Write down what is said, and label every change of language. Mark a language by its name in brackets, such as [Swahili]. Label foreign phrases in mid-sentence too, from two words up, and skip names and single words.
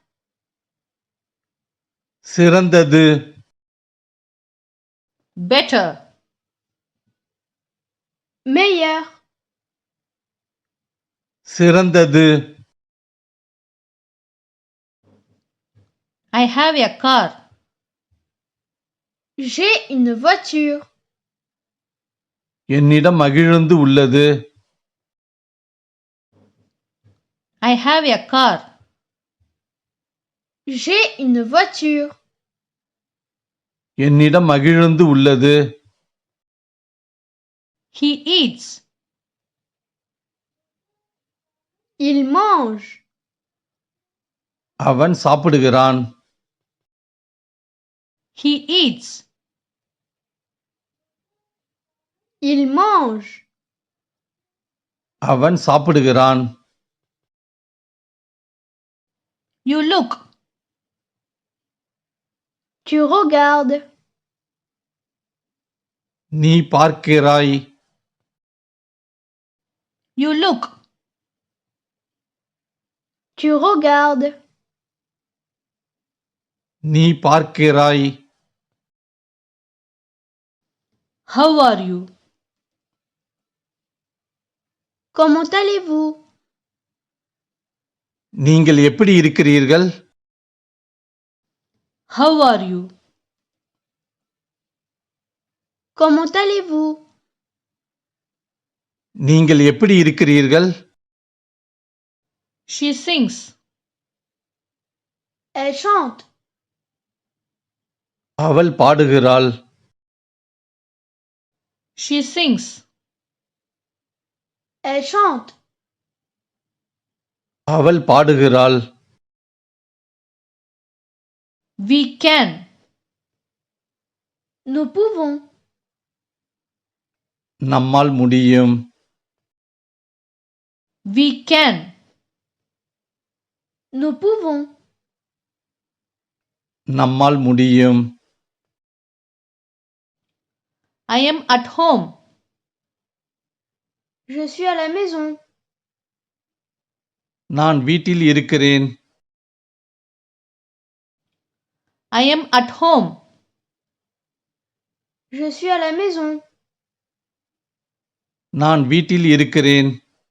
[Tamil] சிறந்தது [English] better, [French] meilleur, [Tamil] சிறந்தது [English] I have a car, [French] j'ai une voiture, [Tamil] என்னிடம் மகிழுந்து உள்ளது [English] I have a car, [French] j'ai une voiture, [Tamil] என்னிடம் மகிழுந்து உள்ளது [English] he eats, [French] il mange, [Tamil] அவன் சாப்பிடுகிறான் [English] he eats, [French] il mange, [Tamil] அவன் சாப்பிடுகிறான் [English] you look, [French] tu regardes, [Tamil] நீ பார்க்கிறாய் [English] you look, [French] tu regardes, [Tamil] நீ பார்க்கிறாய் [English] how are you, [French] comment allez-vous, [Tamil] நீங்கள் எப்படி இருக்கிறீர்கள் [English] how are you, [French] comment allez-vous, [Tamil] நீங்கள் எப்படி இருக்கிறீர்கள் [English] she sings, [French] elle chante, [Tamil] அவள் பாடுகிறாள் [English] she sings, [French] elle chante, [Tamil] அவள் பாடுகிறாள் [English] we can, [French] nous pouvons, [Tamil] நம்மால் முடியும் [English] we can, [French] nous pouvons, [Tamil] நம்மால் முடியும் [English] I am at home, [French] je suis à la maison, [Tamil] நான் வீட்டில் இருக்கிறேன் [English] I am at home, [French] je suis à la maison, [Tamil] நான் வீட்டில் இருக்கிறேன்